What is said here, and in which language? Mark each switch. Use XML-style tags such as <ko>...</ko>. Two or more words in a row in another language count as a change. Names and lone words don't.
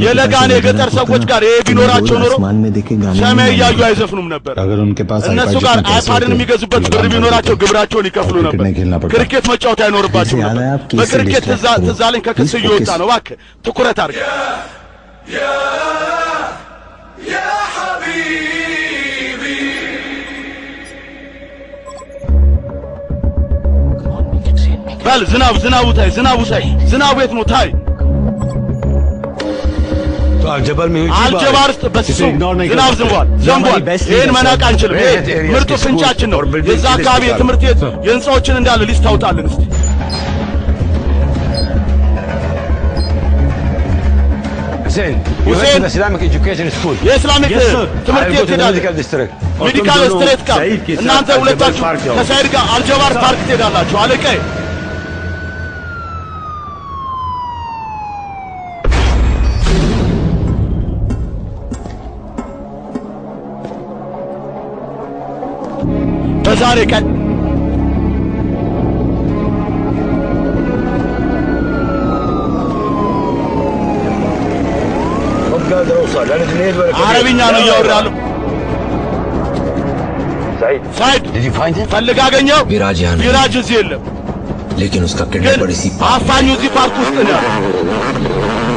<am>የለጋን የገጠር ሰዎች ጋር ይሄ ቢኖራቸው ኖሮ</am> <hi>आसमान में देखे गाने</hi> <am>ሰማይ እያዩ አይዘፍኑም ነበር</am> <hi>अगर उनके पास</hi> <am>እነሱ iPad ጋር</am> <hi>जितने पैसे</hi> <am>አይፓድን</am> <hi>होते,</hi> <am>የሚገዙበት ብር</am> <hi>लगान</hi> <am>ቢኖራቸው</am> <hi>करते।</hi> <am>ግብራቸውን ይከፍሉ</am> <hi>और</hi> <am>ነበር</am> <hi>क्रिकेट नहीं खेलना पड़ता।</hi> <am>ክሪኬት መጫወት አይኖርባቸው</am> <hi>जैसे याद</hi> <am>ነበር</am> <hi>है आप किस से</hi> <am>በክሪኬት</am> <hi>distract हुए?</hi> <am>ትዝ አለኝ ከክስ Please እየወጣ focus. ነው እባክህ ትኩረት አድርግ በል ዝናቡ ታይ ዝናቡ የት ነው ታይ</am> <hi>तो अल्जबर में हुई</hi> <am>አልጀባር ውስጥ በስሱ ዝናብ ዘንቧል ይህን መናቅ አንችልም ይሄ ምርጡ ፍንጫችን ነው የዛ አካባቢ የትምህርት ቤት የህንፃዎችን እንዳለ ሊስት ታውጣልን እስቲ</am> <hi>हुसैन हुसैन</hi> <en>Islamic education school</en> <am>የእስላሚክ ትምህርት ቤት ሄዳለ</am> <en>medical district medical street</en> <am>ጋር እናንተ ሁለታችሁ ከሳይድ ጋር አልጀባር ፓርክ ትሄዳላችሁ አለቀይ በዛሬ ቀን</am> <ar>مو قادر اوصل لان اثنين ولا</ar> <am>አረብኛ ነው እያወራ ያለው سعيد ሳይድ</am> <en>did you find him</en> <am>ፈልግ አገኘው</am> <hi>विराज यहाँ नहीं</hi> <am>ቢራጅ እዚህ የለም</am> <hi>लेकिन उसका</hi> <am>ግን</am> <hi>किडनैपर इसी</hi> <am>አፋኙ እዚህ ፓርክ ውስጥ ነው ያለው</am>